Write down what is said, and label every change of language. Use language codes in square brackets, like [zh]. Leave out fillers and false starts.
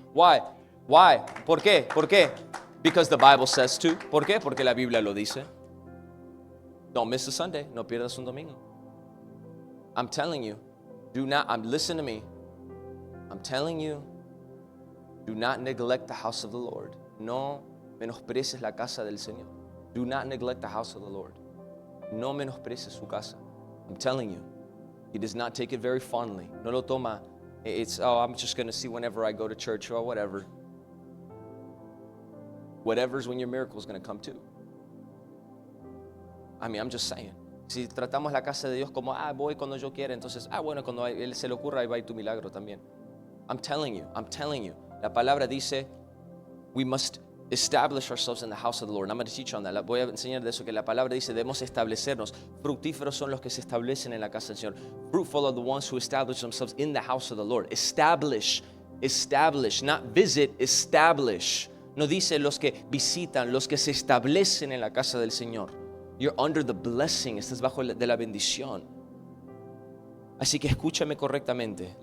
[en] Why? Why? [es] ¿Por qué? ¿Por qué? [en] Because the Bible says to. [es] ¿Por qué? Porque la Biblia lo dice. [en] Don't miss a Sunday. [es] No pierdas un domingo. [en] I'm telling you, listen to me. I'm telling you, do not neglect the house of the Lord. [es] No menosprecies la casa del Señor. [en] Do not neglect the house of the Lord. [es] No menosprecies su casa. [en] I'm telling you, He does not take it very fondly. [es] No lo toma. [en] It's, I'm just going to see whenever I go to church or whatever. Whatever's when your miracle is going to come too. I mean, I'm just saying. [es] Si tratamos la casa de Dios como, voy cuando yo quiera, entonces, bueno, cuando a Él se le ocurra, ahí va a ir tu milagro también. [en] I'm telling you. [es] La palabra dice, [en] we must establish ourselves in the house of the Lord. I'm going to teach on that. [es] Voy a enseñar de eso, que la palabra dice, debemos establecernos. Fructíferos son los que se establecen en la casa del Señor. [en] Fruitful are the ones who establish themselves in the house of the Lord. Establish, not visit, establish. [es] No dice los que visitan, los que se establecen en la casa del Señor. [en] You're under the blessing, [es] estás bajo de la bendición. Así que escúchame correctamente.